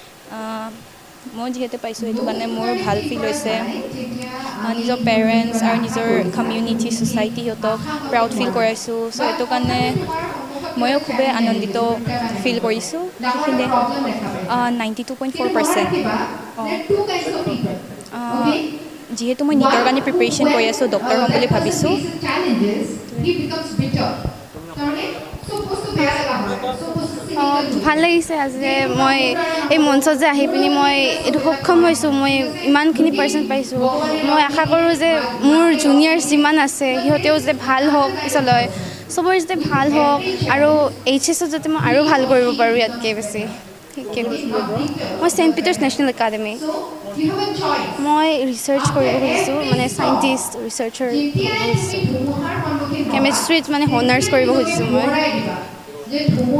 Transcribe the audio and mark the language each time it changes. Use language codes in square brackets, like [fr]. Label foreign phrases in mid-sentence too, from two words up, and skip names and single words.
[as] মই যিহেতু পাইছোঁ সেইটো কাৰণে মোৰ ভাল ফিল হৈছে। নিজৰ পেৰেণ্টছ আৰু নিজৰ [en] community society [as] সিহঁতক [en] proud feel [as] কৰাইছোঁ। চ' সেইটো কাৰণে ময়ো খুবেই আনন্দিত ফিল কৰিছোঁ। সেইখিনিয়ে 92.4%। [en] there are two kinds of people. Okay? [as] যিহেতু মই নিটৰ কাৰণে প্ৰিপেৰেশ্যন কৰি আছোঁ ডক্টৰ হ'ম বুলি ভাবিছোঁ [en] Challenges, he becomes bitter. [as] তাৰমানে চব বস্তু বেয়া লগা হয়, চব বস্তু cynical ভাল লাগিছে আজি যে মই এই মঞ্চত যে আহি পিনি মই এইটো সক্ষম হৈছোঁ মই ইমানখিনি পাৰ্চেণ্ট পাইছোঁ মই আশা কৰোঁ যে মোৰ জুনিয়ৰ্ছ যিমান আছে সিহঁতেও যে ভাল হওক পিছলৈ চবৰে যাতে ভাল হওক আৰু এইচএছত যাতে মই আৰু ভাল কৰিব পাৰোঁ ইয়াতকৈ বেছি ঠিকে মই ছেইণ্ট পিটাৰ্ছ নেশ্যনেল একাডেমি [en] So, you have a choice. [as] মই ৰিচাৰ্চ কৰিব খুজিছোঁ মানে [en] scientist researcher [as] যেতিয়াই তুমি ধুমুহাৰ সন্মুখীন হ'বা, কেমেষ্ট্ৰিত মানে হনাৰ্ছ কৰিব খুজিছোঁ মই মৰাই দিবা যে ধুমুহা